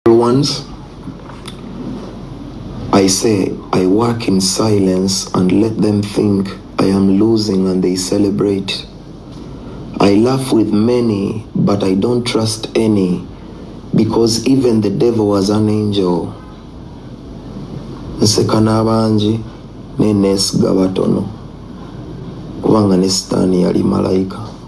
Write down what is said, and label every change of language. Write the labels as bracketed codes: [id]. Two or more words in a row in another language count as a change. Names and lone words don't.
[en] ones, I say, I work in silence and let them think I am losing and they celebrate. I laugh with many, but I don't trust any, because even the devil was an angel. [lg] Nseka n'abangi, ne neesiga batono, kubanga ne Sitaani yali malayika.